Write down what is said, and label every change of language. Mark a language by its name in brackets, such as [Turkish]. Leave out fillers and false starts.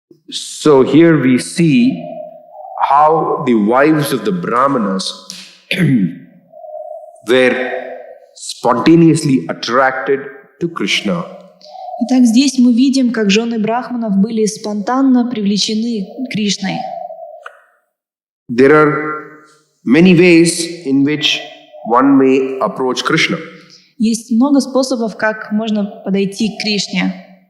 [English] So here we see how the wives of the Brahmanas were spontaneously attracted to Krishna. [Russian] Итак, здесь мы видим, как жены брахманов были спонтанно привлечены Кришной. [English] There are many ways in which one may approach Krishna. [Russian] Есть много способов, как можно подойти к Кришне.